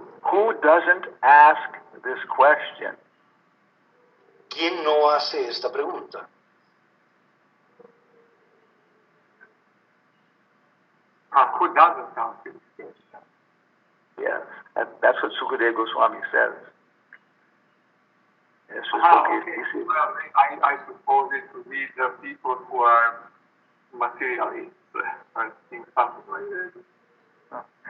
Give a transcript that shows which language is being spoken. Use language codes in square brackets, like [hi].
[en] Who doesn't ask this question? [es] ¿Quién no hace esta pregunta? [en] Who doesn't ask this question? Yes. That's what Sukadeva Goswami says. This is Okay. Well, I suppose it would be the people who are materialists or think something like that.